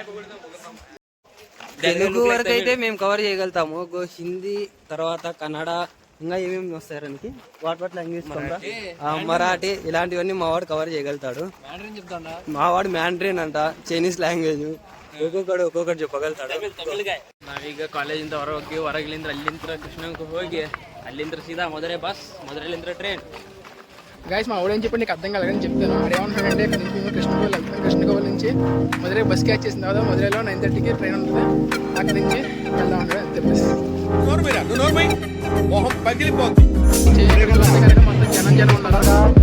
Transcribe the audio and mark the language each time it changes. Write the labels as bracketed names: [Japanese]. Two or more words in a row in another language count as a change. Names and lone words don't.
[Telugu] తెలుగు వరకు అయితే మేము కవర్ చేయగలుగుతాము. హిందీ తర్వాత కన్నడ ఇంకా ఏమేమి వస్తాయి వాటి లాంగ్వేజ్ మరాఠీ ఇలాంటివన్నీ మావాడు కవర్ చేయగలుగుతాడు. మావాడు మ్యాండ్రిన్ అంట, [English] Chinese language [Telugu] ಒಕ್ಕೊಕ್ಕಡು చెప్పగలుగుతాడు. [Kannada] ನಾವೀಗ ಕಾಲೇಜಿಂದ ಹೊರಗೆ ಹೊರಗಿಲಿಂದ ಅಲ್ಲಿಂದ ಕೃಷ್ಣಕ್ಕೆ ಹೋಗಿ ಅಲ್ಲಿಂದ ಸೀದಾ ಮಧುರೈ ಬಸ್, ಮಧುರೈಲಿಂದ ಟ್ರೈನ್. [Telugu] గైస్ మా ఊళ్ళని చెప్పి నీకు అర్థం కలగని చెప్తాను. ఆడ ఏమంటాడంటే కృష్ణగోల్ వెళ్తాను. కృష్ణగోల్ నుంచి మధురై బస్ క్యాచ్ చేసిన తర్వాత మధురైలో 9:30కి ట్రైన్ ఉంటుంది. అక్కడి నుంచి వెళ్దాం అంటే మొత్తం జనం ఉన్నారు.